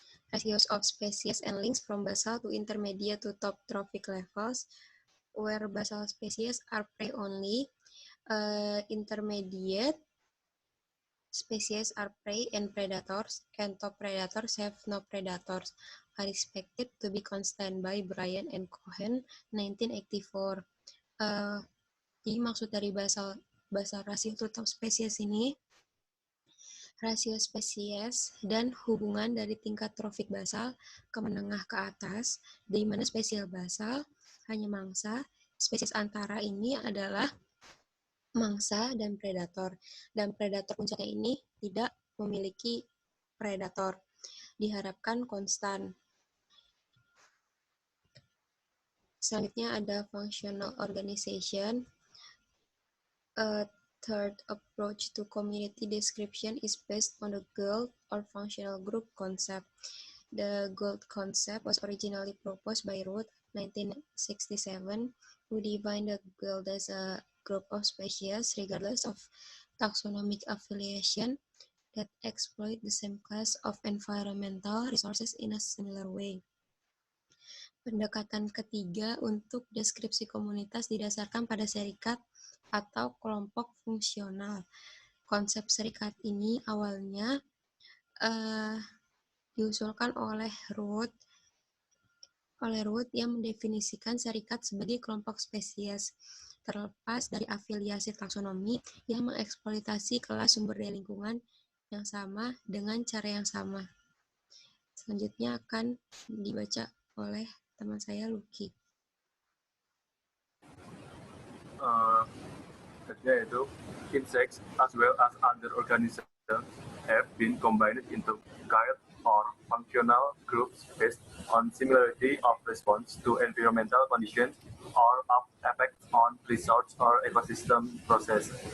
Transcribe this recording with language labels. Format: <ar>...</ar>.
<en>Ratios of species and links from basal to intermediate to top trophic levels, where basal species are prey only, intermediate species are prey and predators, and top predators have no predators, are expected to be constant by Bryan and Cohen, 1984.</en> <id>Jadi maksud dari basal rasio</id> <en>to top species</en> <id>ini, rasio spesies dan hubungan dari tingkat trofik basal ke menengah ke atas, di mana spesies basal hanya mangsa, spesies antara ini adalah mangsa dan predator puncaknya ini tidak memiliki predator, diharapkan konstan. Selanjutnya ada functional organization.</id> <en>A third approach to community description is based on the GALD or functional group concept. The GALD concept was originally proposed by Root, 1967, who defined the GALD as a group of species regardless of taxonomic affiliation that exploit the same class of environmental resources in a similar way.</en> <id>Pendekatan ketiga untuk deskripsi komunitas didasarkan pada serikat atau kelompok fungsional. Konsep serikat ini awalnya diusulkan oleh Root yang mendefinisikan serikat sebagai kelompok spesies terlepas dari afiliasi taksonomi yang mengeksploitasi kelas sumber daya lingkungan yang sama dengan cara yang sama. Selanjutnya akan dibaca oleh teman saya, Lucky.</id> <en>Yaitu insects as well as other organisms have been combined into guild or functional groups based on similarity of response to environmental conditions or of effects on resource or ecosystem process.</en>